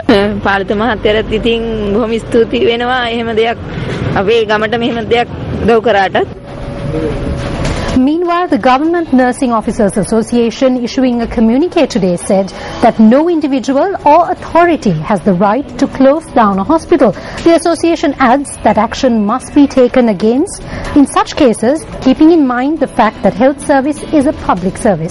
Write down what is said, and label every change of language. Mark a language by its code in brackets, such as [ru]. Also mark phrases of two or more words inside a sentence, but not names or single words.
[si] පාලිත මහත්තයාට ඉතින් බොහොම ස්තුති වෙනවා එහෙම දෙයක් අපේ ගමට මෙහෙම දෙයක් උදව් කරාටත්. [en] Meanwhile, the Government Nursing Officers Association issuing a communique today said that no individual or authority has the right to close down a hospital. The association adds that action must be taken against in such cases, keeping in mind the fact that health service is a public service.